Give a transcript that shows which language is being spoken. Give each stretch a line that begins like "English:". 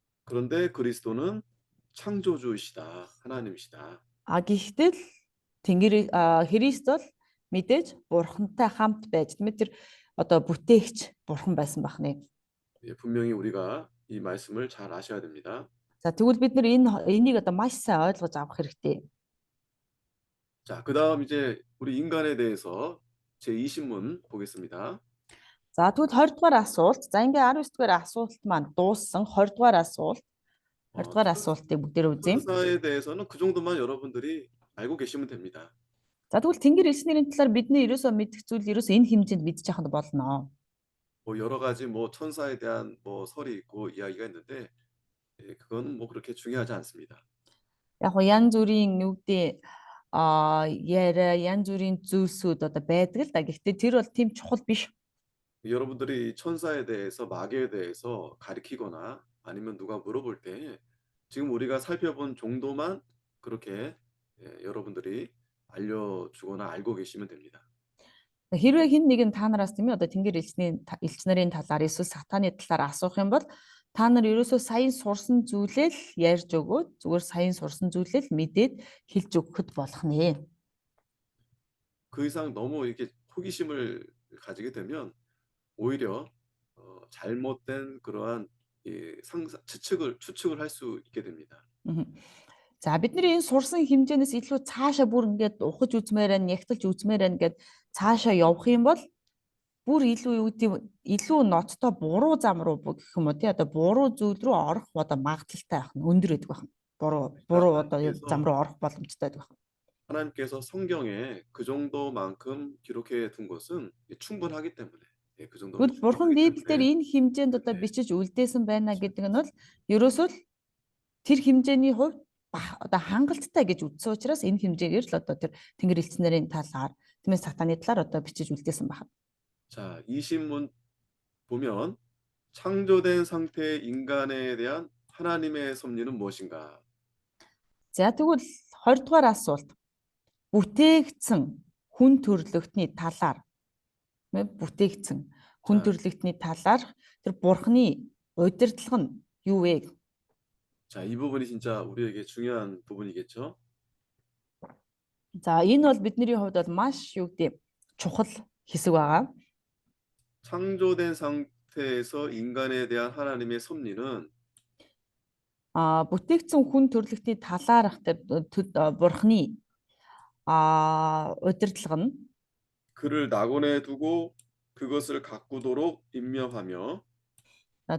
Korean: 그런데 그리스도는 창조주이시다. 하나님이시다.
Mongolian: Гэхдээ л Христ бол мэдээж Бурхантай хамт байж тийм ээ тэр одоо бүтээгч Бурхан байсан байх нэ.
Korean: 예, 분명히 우리가 이 말씀을 잘 아셔야 됩니다.
Mongolian: За тэгвэл бид нар энийг одоо маш сайн ойлгож авах хэрэгтэй.
Korean: 자, 그다음 이제 우리 인간에 대해서 제20문 보겠습니다.
Mongolian: За тэгвэл 20 дугаар асуулт. За ингээ 19 дугаар асуулт маань дууссан 20 дугаар асуулт. 20 дугаар асуултыг бүгдээр үзье.
Korean: 천사에 대해서는 그 정도만 여러분들이 알고 계시면 됩니다.
Mongolian: За тэгвэл Тэнгэр элчнэрийн талаар бидний ерөөсөө мэдэх зүйл ерөөсөө энэ хэмжээнд мэдчих яхад болно.
Korean: 뭐 여러 가지 뭐 천사에 대한 뭐 설이 있고 이야기가 있는데 예, 그건 뭐 그렇게 중요하지 않습니다.
Mongolian: Яг гоо янз бүрийн юу гэдэг яриа янз бүрийн зүйлсүүд одоо байдаг л да. Гэхдээ тэр бол тийм чухал биш.
Korean: 여러분들이 천사에 대해서 마귀에 대해서 가리키거나 아니면 누가 물어볼 때 지금 우리가 살펴본 정도만 그렇게 여러분들이 알려주거나 알고 계시면 됩니다.
Mongolian: Хэрвээ хэн нэгэн та нараас тийм ээ одоо Тэнгэр элч нарын талаар эсвэл сатаны талаар асуух юм бол та нар ерөөсөө саяын сурсан зүйлээ л ярьж өгөөд зүгээр саяын сурсан зүйлээ л мэдээд хэлж өгөхөд болох нэ.
Korean: 그 이상 너무 이렇게 호기심을 가지게 되면 오히려 잘못된 그러한 추측을 할 수 있게 됩니다.
Mongolian: За бидний энэ сурсан хэмжээнээс илүү цаашаа бүр ингээд ухаж үзмээр байна, ягталж үзмээр байна гэд цаашаа явах юм бол бүр илүү юу гэдэг илүү ноцтой буруу зам руу гэх юм уу тий одоо буруу зүйл рүү орох одоо магадaltaй байх нь өндөр байдаг байна. Буруу одоо зам руу орох боломжтой байдаг байна.
Korean: 하나님께서 성경에 그 정도만큼 기록해 둔 것은 충분하기 때문에 그 정도는
Mongolian: Тэгвэл бурхан
Korean: 충분하기
Mongolian: Библиэлд
Korean: 때문에
Mongolian: энэ хэмжээнд одоо бичиж үлдээсэн байна гэдэг нь бол ерөөсөө л тэр хэмжээний хувьд одоо хангалттай гэж үзсэн учраас энэ хэмжээгээр л одоо тэр Тэнгэр элчнэрийн талаар тийм ээ сатаны талаар одоо бичиж үлдээсэн байна.
Korean: 자, 이 신문 보면 창조된 상태의 인간에 대한 하나님의 섭리는 무엇인가?
Mongolian: За тэгвэл 20 дугаар асуулт. Бүтээгдсэн хүн төрлөختний талаар бүтээгдсэн хүн төрлөختний талаар тэр бурхны удирдлага нь юу вэ?
Korean: 자, 이 부분이 진짜 우리에게 중요한 부분이겠죠?
Mongolian: За энэ бол бидний хувьд бол маш юу гэдэг чухал хэсэг байгаа.
Korean: 창조된 상태에서 인간에 대한 하나님의 섭리는
Mongolian: бүтээгдсэн хүн төрлөختний талаарх тэр бурхны удирдлага нь
Korean: 그를 낙원에 두고 그것을 가꾸도록 임명하며